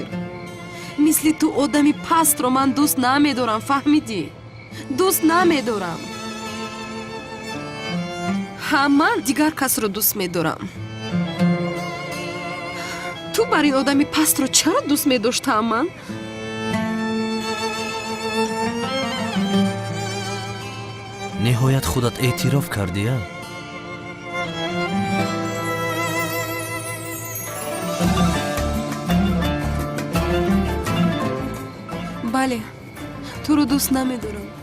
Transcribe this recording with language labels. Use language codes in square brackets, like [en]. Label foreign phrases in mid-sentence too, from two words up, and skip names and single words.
[fa] مثل تو آدمی پست رو من دوست نمیدارم، فهمیدی؟ دوست نمیدارم. من دیگر کس رو دوست میدارم. تو بر این آدمی پست رو چرا دوست میداشتم من؟ [tg] ниҳоят худат эътироф кардия? бале, туро дӯст намедорам.